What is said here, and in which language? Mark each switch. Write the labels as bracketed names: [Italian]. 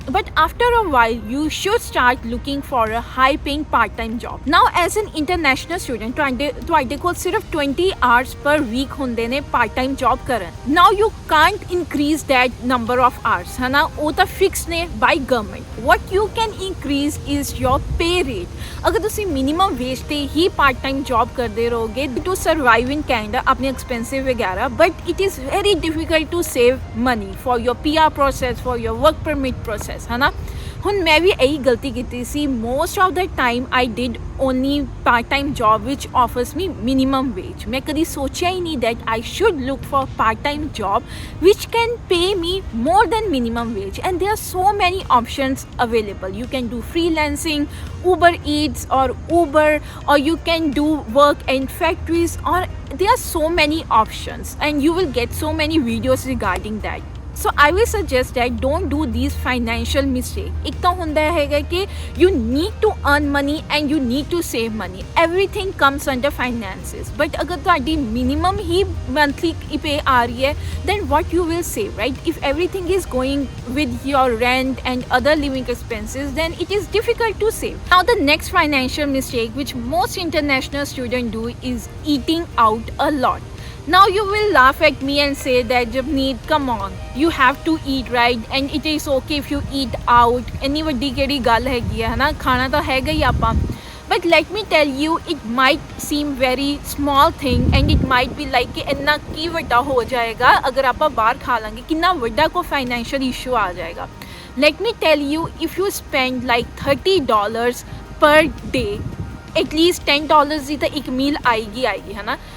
[English] But after a while you should start looking for a high paying part time job. Now as an international student [Punjabi] ਤੁਹਾਡੇ ਕੋਲ ਸਿਰਫ [English] 20 hours per week [Punjabi] ਹੁੰਦੇ ਨੇ [English] part time job ਕਰਨ. Now you can't increase that number of hours [Punjabi] ਹੈ ਨਾ, ਉਹ ਤਾਂ ਫਿਕਸ ਨੇ [English] By government. What you can increase is your pay rate. [Punjabi] ਅਗਰ ਤੁਸੀਂ [English] minimum wage 'ਤੇ ਹੀ part time job [Punjabi] ਕਰਦੇ ਰਹੋਗੇ [English] To survive in Canada ਆਪਣੇ expensive ਵਗੈਰਾ, but it is very difficult to save money for your PR process, for your work permit process ਹੈ ਨਾ। [Punjabi] ਹੁਣ ਮੈਂ ਵੀ ਇਹੀ ਗਲਤੀ ਕੀਤੀ ਸੀ। [English] Most of the time I did only part time job which offers me minimum wage. [Punjabi] ਮੈਂ ਕਦੀ ਸੋਚਿਆ ਹੀ ਨਹੀਂ [English] That I should look for part time job which can pay me more than minimum wage, and there are so many options available. You can do freelancing, Uber Eats or Uber, or you can do work in factories, or there are so many options and you will get so many videos regarding that. So I will suggest that don't do these financial mistakes. [Punjabi] ਇੱਕ ਤਾਂ ਹੁੰਦਾ ਹੈਗਾ ਕਿ [English] you need to earn money and you need to save money. Everything comes under finances. But [Punjabi] ਅਗਰ ਤੁਹਾਡੀ [English] minimum ਹੀ monthly pay [Punjabi] ਆ ਰਹੀ ਹੈ, [English] then what you will save, right? If everything is going with your rent and other living expenses, then it is difficult to save. Now the next financial mistake which most international students do is eating out a lot. Now you will laugh at me and say that Javneet, come on, you have to eat, right? And it is okay if you eat out. [Punjabi] ਇੰਨੀ ਵੱਡੀ ਕਿਹੜੀ ਗੱਲ ਹੈਗੀ ਹੈ ਨਾ, ਖਾਣਾ ਤਾਂ ਹੈਗਾ ਹੀ ਆਪਾਂ। [English] But let me tell you, it might seem very small thing and it might be like [Punjabi] ਕਿ ਇੰਨਾ ਕੀ ਵੱਡਾ ਹੋ ਜਾਏਗਾ ਅਗਰ ਆਪਾਂ ਬਾਹਰ ਖਾ ਲਾਂਗੇ, ਕਿੰਨਾ ਵੱਡਾ ਕੋਈ financial issue ਆ ਜਾਏਗਾ। [English] Let me tell you, if you spend like $30 per day, at least $10 ਦੀ ਤਾਂ ਇੱਕ meal [Punjabi] ਆਏਗੀ ਹੈ ਨਾ।